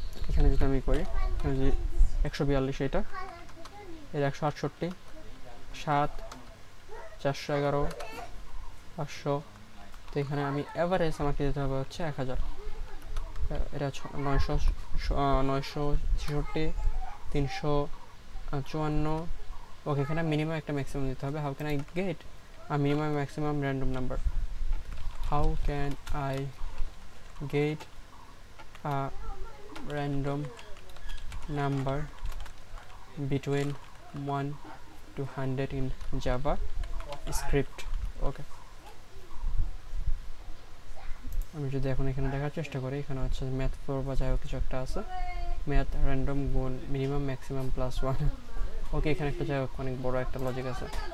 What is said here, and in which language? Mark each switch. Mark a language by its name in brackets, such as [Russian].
[Bangla] এখানে যদি আমি করি যে 142 এটা এর 168 7 411 500, তো এখানে আমি এভারেজ আমাকে দিতে হবে হচ্ছে 1000, এটা 966 354। ওকে এখানে মিনিমাম একটা ম্যাক্সিমাম দিতে হবে। [English] How can I get a minimum maximum random number? How can I get a random number between 1 to 100 in Java script? [Bangla] ওকে আমি যদি এখন এখানে দেখার চেষ্টা করি, এখানে হচ্ছে ম্যাথ ফ্লোর বা যাই হোক কিছু একটা আছে, ম্যাথ র্যান্ডম গুণ মিনিমাম ম্যাক্সিমাম প্লাস 1। ওকে এখানে একটা যাই হোক অনেক বড় একটা লজিক আছে।